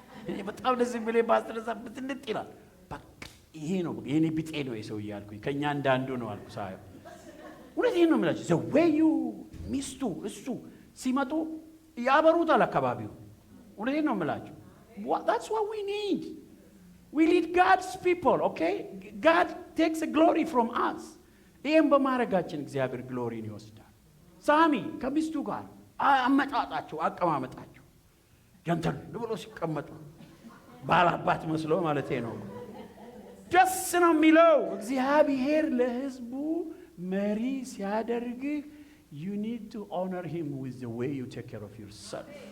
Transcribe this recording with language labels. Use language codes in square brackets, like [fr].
[am] እኔ በጣም ደስ የሚለኝ ፓስተር ደስታ ብትንጥ ይላል። በቃ ይሄ ነው የኔ ቢጤ ነው የሰውዬ አልኩኝ። ከኛ እንዳንዱ ነው አልኩ። ሳይሆን እውነቴን ነው የምላችሁ። the way you ሚስቱ እሱ ሲመጡ ያበሩታል አካባቢው። እውነቴን ነው የምላችሁ። [en] That's what we need. We need God's people, okay? God takes a glory from us. [am] ይሄን በማረጋችን እግዚአብሔር ግሎሪን ይወስዳል። ሳሚ ከሚስቱ ጋር አመጣጣቸው አቀማመጣቸው ጀንተል ብሎ ሲቀመጡ ባላባት መስሎ ማለት ነው። ደስ ነው የሚለው እግዚአብሔር ለሕዝቡ መሪ ሲያደርግ [en] you need to honor him with the way you take care of yourself.